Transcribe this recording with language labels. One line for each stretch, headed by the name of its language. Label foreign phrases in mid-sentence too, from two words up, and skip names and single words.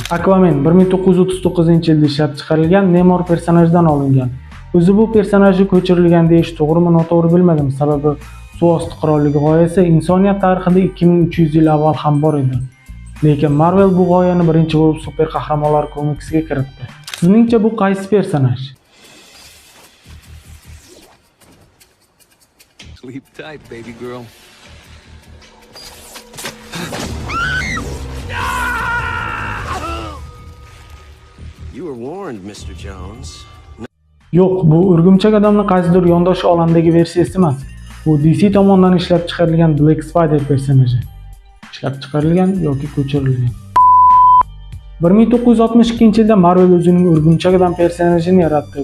Uzbek: Aquaman 1939-yilda ishlab chiqarilgan Namor personajidan olingan. O'zi bu personajni ko'chirilgan deyish to'g'rimi, noto'g'ri bilmadim, sababi suvosti qirolligi g'oyasi insoniyat tarixida 2300 yil avval ham bor edi. Lekin Marvel bu g'oyani birinchi bo'lib super qahramonlar komiksiga kiritdi. Sizningcha bu qaysi personaj?
English: Sleep tight, baby girl. You were warned, Mr. Jones.
Uzbek: Yo'q, bu Urgumchak odamning qaysidir yondosh olamdagi versiyasi emas. Bu DC tomonidan ishlab chiqarilgan Black Spider personaji. Ishlab chiqarilgan yoki ko'chirilgan. 1962-yilda Marvel o'zining Urgumchak odam personajini yaratdi.